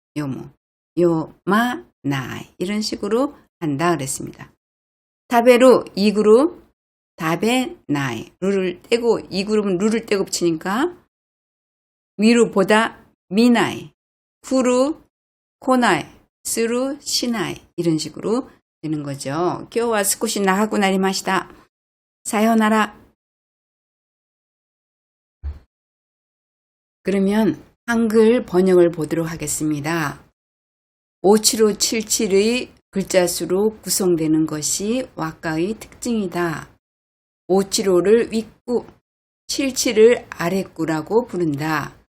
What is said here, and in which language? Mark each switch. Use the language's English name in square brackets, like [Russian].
[Korean] 요무, 요, 마, 나이. 이런 식으로 한다. 그랬습니다. 다베로 2그룹, 다베, 나이. 루를 떼고, 2그룹은 루를 떼고 붙이니까, 미루보다 미나이, 쿠루, 코나이, 스루, 시나이. 이런 식으로 되는 거죠. [Japanese] 今日は少し長くなりました。さようなら. [Korean] 그러면 한글 번역을 보도록 하겠습니다. 5777의 글자 수로 구성되는 것이 왁가의 특징이다. 575를 윗구, 77을 아랫구라고 부른다.